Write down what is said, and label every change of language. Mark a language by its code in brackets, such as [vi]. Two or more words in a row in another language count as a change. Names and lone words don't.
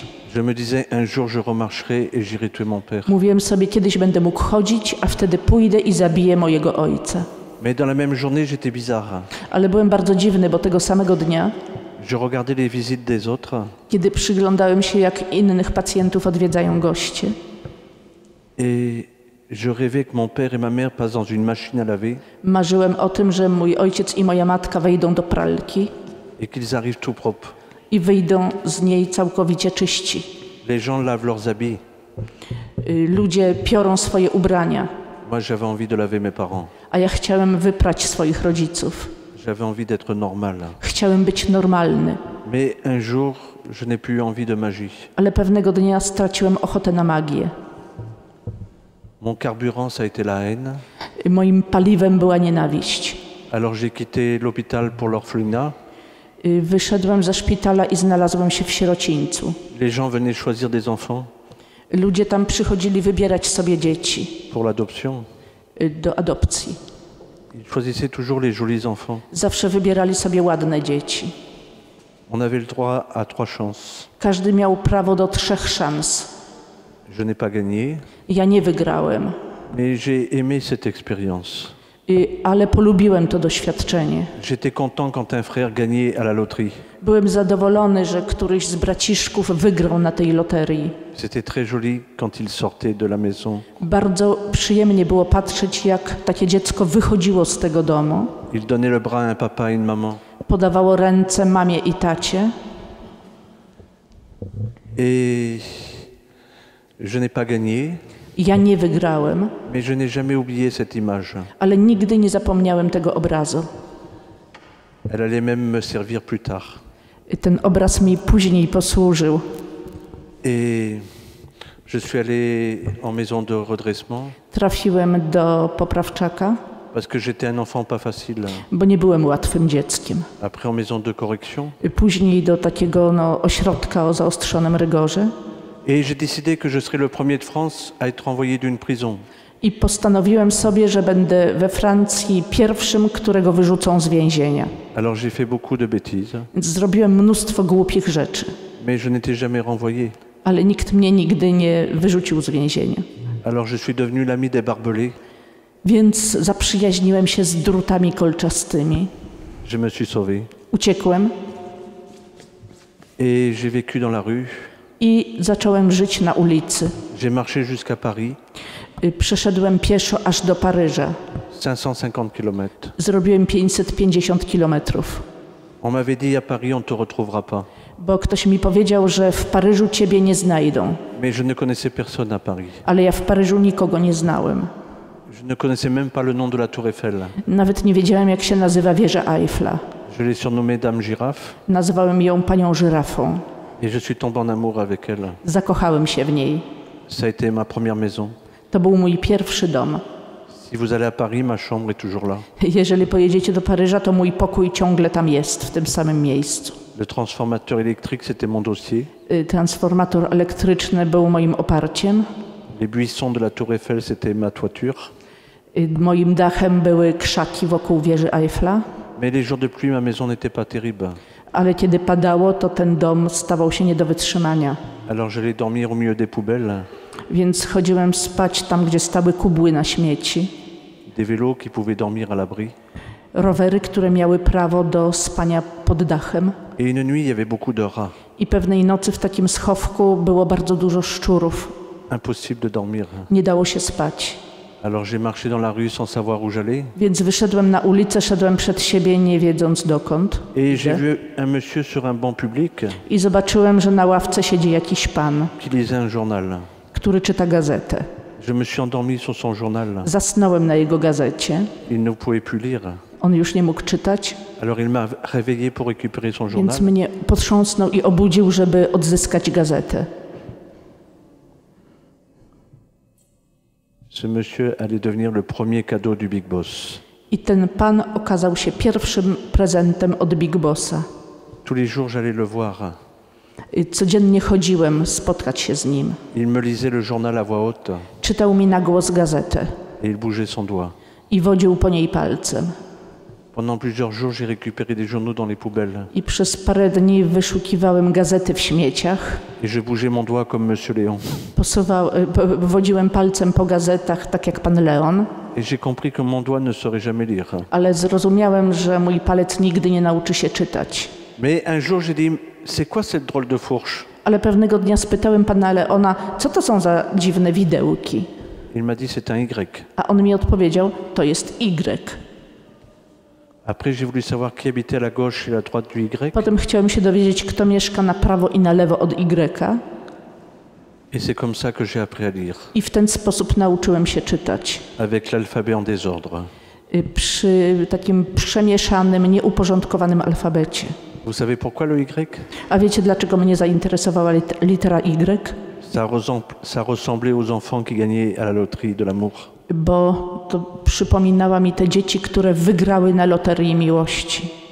[fr] Je me disais, un jour je remarcherai et j'irai tuer mon père. [pl] Mówiłem sobie, kiedyś będę mógł chodzić, a wtedy pójdę i zabiję mojego ojca. [fr] Mais dans la même journée, j'étais bizarre. [pl] Ale byłem bardzo dziwny, bo tego samego dnia, [fr] Je regardais les visites des autres [pl] kiedy przyglądałem się, jak innych pacjentów odwiedzają goście, [fr] et je rêvais que mon père et ma mère passent dans une machine à laver [pl] marzyłem o tym, że mój ojciec i moja matka wejdą do pralki [fr] et qu'ils arrivent tout propres. [pl] i wyjdą z niej całkowicie czyści. [fr] Les gens lavent leurs habits. [pl] Ludzie piorą swoje ubrania, [fr] Moi, j'avais envie de laver mes parents. [pl] a ja chciałem wyprać swoich rodziców. [fr] J'avais envie d'être normal. [pl] Chciałem być normalny, [fr] Mais un jour, je n'ai plus eu envie de magie. [pl] ale pewnego dnia straciłem ochotę na magię. [fr] Mon carburant, ça a été la haine. [pl] Moim paliwem była nienawiść. [fr] Alors j'ai quitté l'hôpital pour l'orphelinat. [pl] Wyszedłem ze szpitala i znalazłem się w sierocińcu. [fr] Les gens venaient choisir des enfants [pl] Ludzie tam przychodzili wybierać sobie dzieci [fr] pour l'adoption. [pl] do adopcji. [fr] Ils choisissaient toujours les jolis enfants. [pl] Zawsze wybierali sobie ładne dzieci. [fr] On avait le droit à 3 chances. [pl] Każdy miał prawo do 3 szans. [fr] Je n'ai pas gagné, [pl] Ja nie wygrałem, [fr] mais j'ai aimé cette expérience. [pl] ale polubiłem to doświadczenie. [fr] J'étais content quand un frère gagnait à la loterie. [pl] Byłem zadowolony, że któryś z braciszków wygrał na tej loterii. [fr] C'était très joli quand il sortait de la maison. [pl] Bardzo przyjemnie było patrzeć, jak takie dziecko wychodziło z tego domu. [fr] Il donnait le bras à un papa et une maman. [pl] Podawało ręce mamie i tacie. [fr] Et je n'ai pas gagné, [pl] Ja nie wygrałem, [fr] mais je n'ai jamais oublié cette image. [pl] ale nigdy nie zapomniałem tego obrazu. [fr] Elle allait même me servir plus tard. [pl] Ten obraz mi później posłużył. [fr] Et je suis allé en maison de redressement [pl] Trafiłem do poprawczaka, [fr] parce que j'étais un enfant pas facile. [pl] bo nie byłem łatwym dzieckiem. [fr] Après en maison de correction. [pl] Później do takiego ośrodka o zaostrzonym rygorze. [fr] Et j'ai décidé que je serais le premier de France à être envoyé d'une prison. [pl] I postanowiłem sobie, że będę we Francji pierwszym, którego wyrzucą z więzienia. [fr] Alors j'ai fait beaucoup de bêtises, [pl] Więc zrobiłem mnóstwo głupich rzeczy, [fr] mais je n'étais jamais renvoyé. [pl] ale nikt mnie nigdy nie wyrzucił z więzienia. [fr] Alors je suis devenu l'ami des barbelés. [pl] Więc zaprzyjaźniłem się z drutami kolczastymi. [fr] Je me suis sauvé. [pl] Uciekłem [fr] Et j'ai vécu dans la rue. [pl] i zacząłem żyć na ulicy. [fr] J'ai marché jusqu'à Paris, [pl] Przeszedłem pieszo aż do Paryża. [fr] 550 km. [pl] Zrobiłem 550 kilometrów, [fr] On m'avait dit à Paris on ne te retrouvera pas. [pl] bo ktoś mi powiedział, że w Paryżu ciebie nie znajdą. [fr] Mais je ne connaissais personne à Paris. [pl] Ale ja w Paryżu nikogo nie znałem. [fr] Je ne connaissais même pas le nom de la Tour Eiffel. [pl] Nawet nie wiedziałem, jak się nazywa wieża Eiffla. [fr] Je l'ai surnommée Dame Girafe [pl] Nazwałem ją panią żyrafą. [fr] et je suis tombé en amour avec elle. [pl] Zakochałem się w niej. [fr] Ça a été ma première maison. [pl] To był mój pierwszy dom. [fr] Si vous allez à Paris, ma chambre est toujours là. [pl] Jeżeli pojedziecie do Paryża, to mój pokój ciągle tam jest, w tym samym miejscu. [fr] Le transformateur électrique, c'était mon dossier. [pl] Transformator elektryczny był moim oparciem. [fr] Les buissons de la Tour Eiffel, c'était ma toiture. [pl] Moim dachem były krzaki wokół wieży Eiffla. [fr] Mais les jours de pluie, ma maison n'était pas terrible. [pl] ale kiedy padało, to ten dom stawał się nie do wytrzymania. [fr] Alors j'allais dormir au milieu des poubelles, [pl] Więc chodziłem spać tam, gdzie stały kubły na śmieci, [fr] des vélos qui pouvaient dormir à l'abri. [pl] rowery, które miały prawo do spania pod dachem. [fr] Et une nuit, il y avait beaucoup de rats. [pl] I pewnej nocy w takim schowku było bardzo dużo szczurów. [fr] Impossible de dormir. [pl] Nie dało się spać. [fr] Alors j'ai marché dans la rue sans savoir où j'allais. [pl] Więc wyszedłem na ulicę, szedłem przed siebie, nie wiedząc dokąd. [fr] Et j'ai [pl] idę. [fr] vu un monsieur sur un banc public [pl] I zobaczyłem, że na ławce siedzi jakiś pan, [fr] qui lisait un journal. [pl] który czyta gazetę. [fr] Je me suis endormi sur son journal. [pl] Zasnąłem na jego gazecie. [fr] Il ne pouvait plus lire. [pl] On już nie mógł czytać, [fr] Alors il m'a réveillé pour récupérer son journal. [pl] więc mnie potrząsnął i obudził, żeby odzyskać gazetę. [fr] Ce monsieur allait devenir le premier cadeau du Big Boss. [pl] I ten pan okazał się pierwszym prezentem od Big Bossa. [fr] Tous les jours, j'allais le voir. [pl] I codziennie chodziłem spotkać się z nim. [fr] Il me lisait le journal à voix haute [pl] Czytał mi na głos gazetę [fr] et il bougeait son doigt. [pl] i wodził po niej palcem. [fr] Pendant plusieurs jours, j'ai récupéré des journaux dans les poubelles [pl] I przez parę dni wyszukiwałem gazety w śmieciach. [fr] et je bougeais mon doigt comme Monsieur Léon. [pl] Wodziłem palcem po gazetach, tak jak pan Leon, [fr] Et j'ai compris que mon doigt ne saurait jamais lire. [pl] ale zrozumiałem, że mój palec nigdy nie nauczy się czytać. [fr] Mais un jour, j'ai dit, c'est quoi cette drôle de fourche? [pl] Ale pewnego dnia spytałem pana Leona, co to są za dziwne widełki? [fr] Il m'a dit, c'est un Y. [pl] A on mi odpowiedział, to jest Y. [fr] Après, j'ai voulu savoir qui habitait à la gauche et à la droite du Y. [pl] Potem chciałem się dowiedzieć, kto mieszka na prawo i na lewo od Y. [fr] Et c'est comme ça que j'ai appris à lire, [pl] I w ten sposób nauczyłem się czytać. [fr] avec l'alphabet en désordre. [pl] Przy takim przemieszanym, nieuporządkowanym alfabecie. [fr] Vous savez pourquoi le Y? [pl] A wiecie, dlaczego mnie zainteresowała litera Y? [fr] Ça ressemblait aux enfants qui gagnaient à la loterie de l'amour. [pl] Bo to przypominała mi te dzieci, które wygrały na loterii miłości.